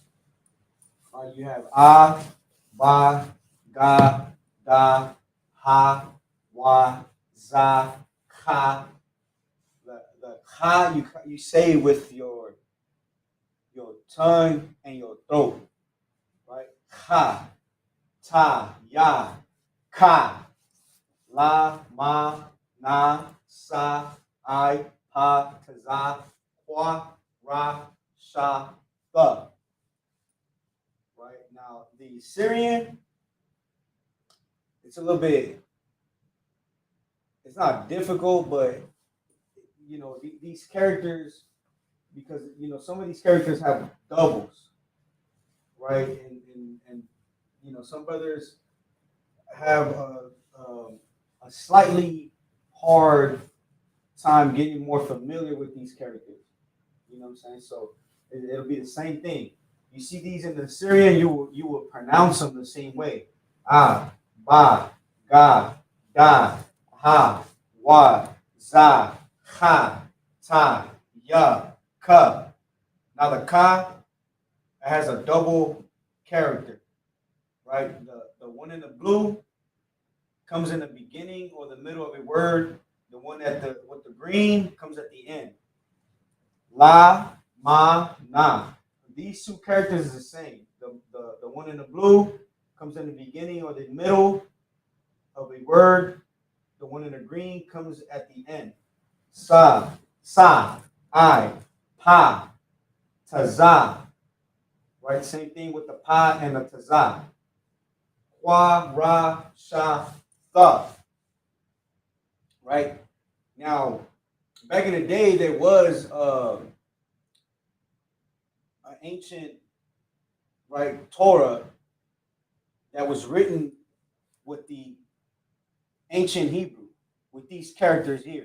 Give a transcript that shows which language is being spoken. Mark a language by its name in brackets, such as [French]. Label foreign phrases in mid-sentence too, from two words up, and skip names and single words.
[English] You have Ba, Ga, Da, Ha, Wa, Za, Ka. The Ka you say with your tongue and your throat, right? Ka, Ta, Ya, Ka, La, Ma, Na, Sa, I, Pa, Taza, Kwa, Ra, Sha, Tha. Right now, the Syrian, it's a little bit, it's not difficult, but these characters, because some of these characters have doubles, right? And some brothers have a slightly hard time getting more familiar with these characters. You know what I'm saying? So it'll be the same thing. You see these in the Syrian, you will pronounce them the same way. Ah, ba, ga, da, ha, wa, za, ha, ta, ya, ka. Now the ka has a double character, right? The one in the blue comes in the beginning or the middle of a word. The one with the green comes at the end. La, ma, na. These two characters is the same. The one in the blue comes in the beginning or the middle of a word. The one in the green comes at the end. Sa, I, pa, taza. Right? Same thing with the pa and the taza. Kwa, ra, sha, tha. Right? Now, back in the day, there was an ancient, right, Torah that was written with the ancient Hebrew, with these characters here.